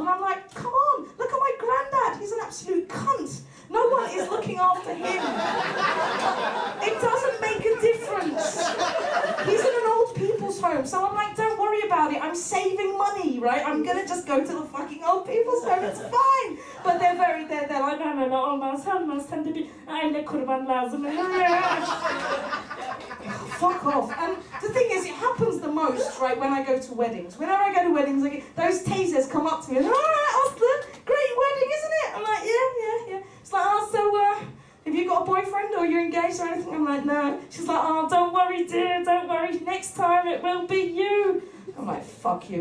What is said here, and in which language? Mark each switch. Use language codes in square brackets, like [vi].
[en] And I'm like, come on, look at my granddad. He's an absolute cunt. No one is looking after him. It doesn't make a difference. He's in an old people's home, so I'm like, don't worry about it. I'm saving money, right? I'm gonna just go to the fucking old people's home. It's fine. But they're like, no, [tr] olmaz sen de bir aile kurban lazım. [en] Fuck off. And the thing is, it happens the most, right, when I go to weddings. Whenever I go to weddings, those 𝚬𝚘s come up to me and, all right, Aslı, great wedding, isn't it? I'm like, yeah. It's like, oh, so, have you got a boyfriend or you're engaged or anything? I'm like, no. She's like, oh, don't worry, dear, don't worry. Next time it will be you. I'm like, fuck you.